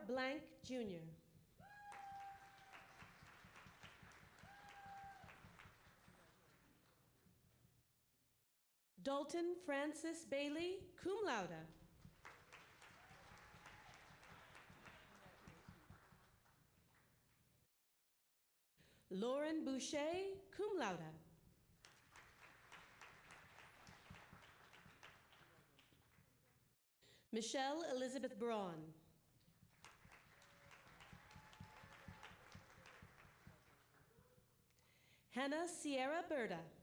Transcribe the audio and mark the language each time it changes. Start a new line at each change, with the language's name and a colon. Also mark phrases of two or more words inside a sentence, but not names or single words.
English: Blank, Jr. Dalton Francis Bailey,
Latin: cum laude.
English: Lauren Boucher,
Latin: cum laude.
English: Michelle Elizabeth Braun. Hannah Sierra Berta.